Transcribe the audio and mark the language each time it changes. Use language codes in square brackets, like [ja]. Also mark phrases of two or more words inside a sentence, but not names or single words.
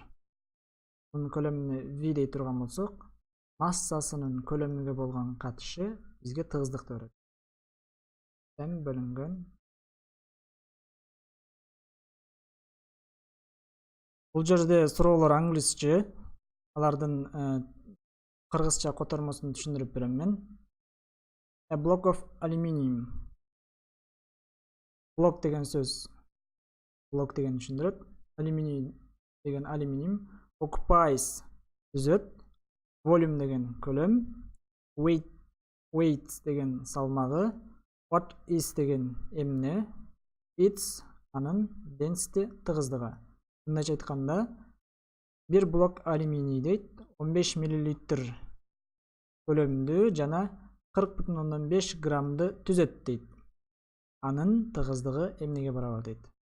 [ky] Мунун көлөмүнө V дей турган болсок, массасынын көлөмүгө болгон катышы бизге тыгыздыкты берет. M бөлүнгөн. Бул жерде суроолор англисче, алардын кыргызча котормосун түшүндүрүп берем мен. [en] A block of aluminium. [ky] Блок деген сөз, блок деген түшүндүрөт. Алюминий деген алюминиум. Occupies түзөт. Volume деген көлөм. Weight деген салмагы. [en] What is [ky] деген эмне. It's анын density тыгыздыгы. Мындайча айтканда, бир блок алюминий дейт 15 мл көлөмдүү жана 40,5 граммды түзөт дейт. Анын тыгыздыгы эмнеге барабар дейт.